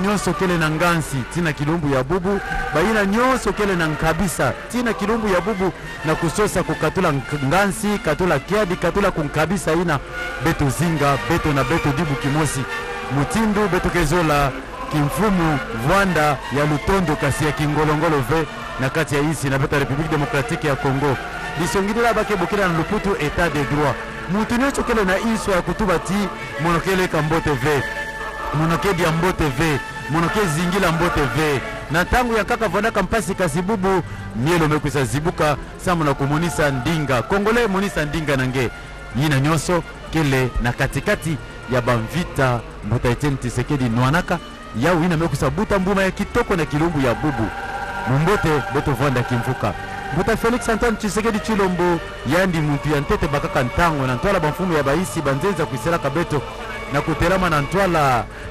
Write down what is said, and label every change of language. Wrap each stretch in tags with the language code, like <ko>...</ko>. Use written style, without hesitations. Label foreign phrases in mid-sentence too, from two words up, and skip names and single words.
<ktu>nyonso kele na Ngansi tina kilumbu ya bubu, baina nyonso kele na Nkabisa tina kilumbu ya bubu na kusosa kukatula Ngansi katula kiadi katula kunkabisa ina beto zinga beto na beto dibu kimosi mutindu beto kezola kimfumu Rwanda ya Lutondo kasi ya kingolongolo ve na kati ya isi na beto République démocratique ya Congo disongidila bake bokila na luputu</ktu> <fr>état de droit</fr> <ktu>mutu nyonso kele na iso ya kutuba ti monokele kambote ve monoke dia mbote ve monoke zingila mbote ve na tangu ya kaka vonaka mpasi kasibubu mielo mekuisa zibuka samu na kumonisa ndinga Kongole monisa ndinga nange yina nyonso kele na katikati ya bamvita mbuta Etienne Tshisekedi nwanaka ya wina mekuisa buta mbuma ya kitoko na kilumbu ya bubu mumbote beto vonda kimfuka mbuta Félix-Antoine Tshisekedi Tshilombo yandi muntu ya ntete bakaka ntango na ntwala bamfumu ya baisi banzenza kuisela kabeto na kutelama na ntwala</ktu>